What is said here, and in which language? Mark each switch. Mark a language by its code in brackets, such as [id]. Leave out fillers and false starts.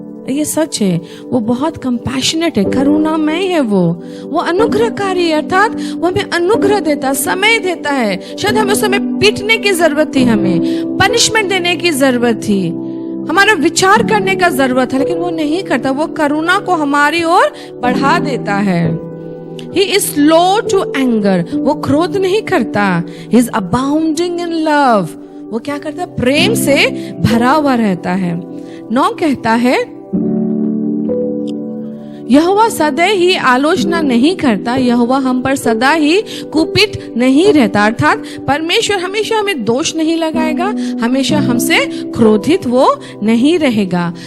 [hi] ये सच है, वो बहुत कंपैशनेट है, करुणामय है, वो अनुग्रहकारी है, अर्थात वो हमें अनुग्रह देता, समय देता है। शायद हमें उस समय पीटने की जरूरत थी, हमें पनिशमेंट देने की जरूरत थी, हमारा विचार करने का जरूरत है, लेकिन वो नहीं करता। वो करुणा को हमारी ओर बढ़ा देता है। [en] He is slow to anger, [hi] वो क्रोध नहीं करता। [en] He is abounding in love, [hi] वो क्या करता है? प्रेम से भरा हुआ रहता है। 9 कहता है, यहोवा सदा ही आलोचना नहीं करता, यहोवा हम पर सदा ही कुपित नहीं रहता, अर्थात परमेश्वर हमेशा हमें दोष नहीं लगाएगा, हमेशा हमसे क्रोधित वो नहीं रहेगा।